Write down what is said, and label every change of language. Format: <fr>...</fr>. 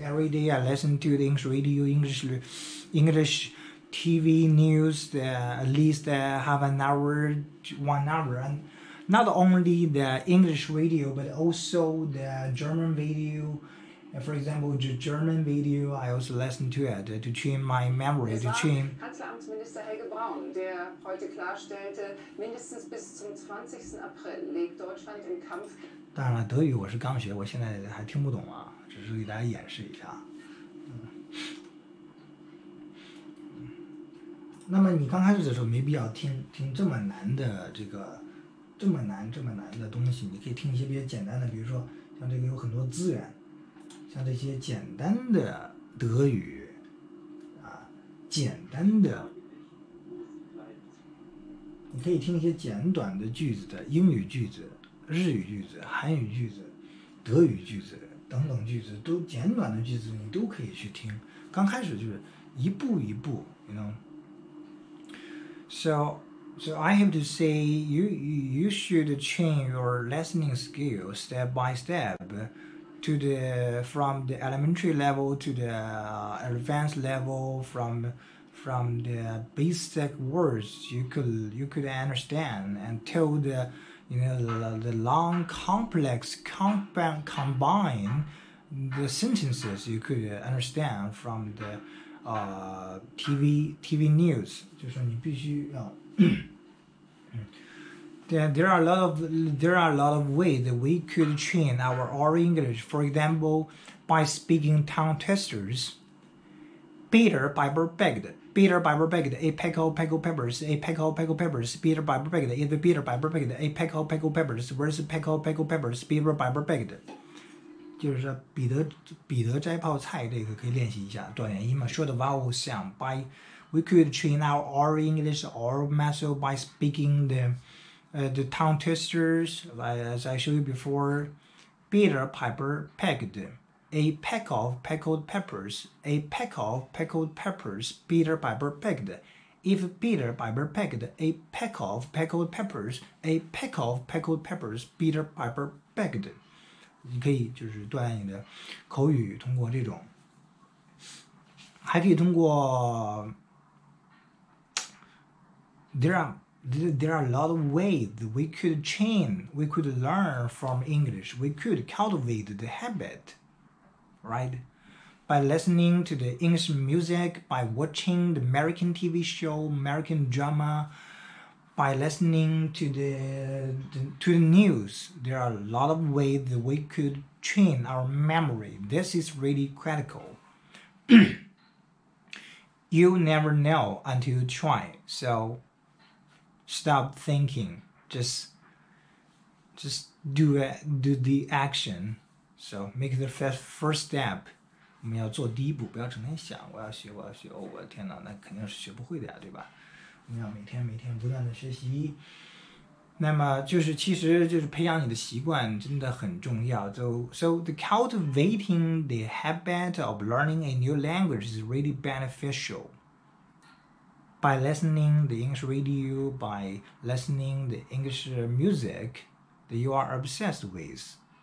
<en>Every day I listen to the English radio, English TV news, at least half an hour, 1 hour, and not only the English radio, but also the German video. For example, the German video, I also listen to it to train my memory, to train.</en> <de>Kanzleramtsminister Helge Braun, der heute klarstellte, mindestens bis zum 20. April legt Deutschland im Kampf.</de> <zh>当然了，德语我是刚学，我现在还听不懂啊，只是给大家演示一下。那么你刚开始的时候没必要听这么难的这么难的东西，你可以听一些比较简单的，比如说像这个有很多资源，像这些简单的德语简单的，你可以听一些简短的句子的英语句子、日语句子、韩语句子、德语句子等等句子，都简短的句子你都可以去听。刚开始就是一步一步 ，</zh> <en>you know. So I have to say you should train your listening skills step by step to from the elementary level to the advanced level from the basic words you could understand until the long complex combine the sentences you could understand from the TV news.</en> <zh>就是说你必须要</zh> <en>There are a lot of ways that we could train our oral English. For example, by speaking tongue twisters. Peter Piper begged. Peter Piper begged a peck of pickled peppers. A peck of pickled peppers. Peter Piper begged. If Peter Piper begged a peck of pickled peppers, where's a peck of pickled peppers? Peter Piper begged.</en> <zh>就是说彼得摘泡菜这个可以练习一下短元音嘛，说的</zh> <en>vowel sound. We could train our oral English oral muscle by speaking the tongue twisters, as I showed you before. Peter Piper pecked a peck of pickled peppers. A peck of pickled peppers. Peter Piper pecked. If Peter Piper pecked a peck of pickled peppers, a peck of pickled peppers, Peter Piper pecked.</en> <zh>你可以就是锻炼你的口语，通过这种，还可以通过。</zh> <en>There are a lot of ways we could train, we could learn from English. We could cultivate the habit, right? By listening to the English music, by watching the American TV show, American drama, by listening to the news. There are a lot of ways that we could train our memory. This is really critical. You never know until you try. So stop thinking. Just do the action. So make the first step.</en> <zh>我们要做第一步，不要整天想我要学。哦，我的天哪，那肯定是学不会的呀，对吧？我们要每天不断的学习。那么其实就是培养你的习惯真的很重要。</zh> <en>So the cultivating the habit of learning a new language is really beneficial. By listening the English radio, by listening the English music that you are obsessed with.</en>